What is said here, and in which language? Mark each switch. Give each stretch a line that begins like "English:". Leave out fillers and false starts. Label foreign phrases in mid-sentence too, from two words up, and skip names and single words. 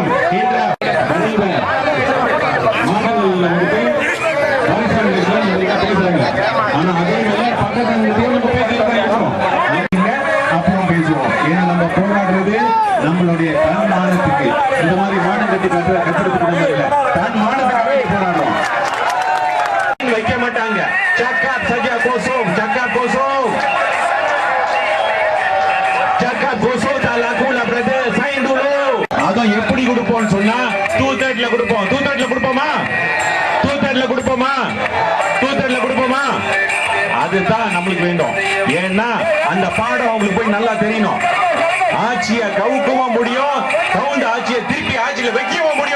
Tamil: இன்றா ஆனா அதே அப்புறம் பேசுவோம். ஏன்னா நம்ம போராடுறது நம்மளுடைய தன் மானத்துக்கு. இந்த மாதிரி மானம் கட்டி கட்டுறதுக்கு இல்ல, தன் மானத்துக்காக போராடுறோம். வைக்க மாட்டாங்க.
Malay: cakap saja kosong, cakap kosong, cakap kosong tak laku lah brother. Sign dulu.
Tamil: அதான் எப்படி கொடுப்போம்னு சொன்னா 2/3 கொடுப்போம். 2/3 கொடுப்போமா? 2/3 கொடுப்போமா? 2/3 கொடுப்போமா? அதுதான் நம்மளுக்கு வேண்டும். ஏன்னா அந்த பாடம் அவங்களுக்கு போய் நல்லா தெரியணும். ஆட்சியை கவுக்கவும் முடியும், கவுண்ட ஆட்சியை திருப்பி ஆட்சியில வைக்கவும் முடியும்.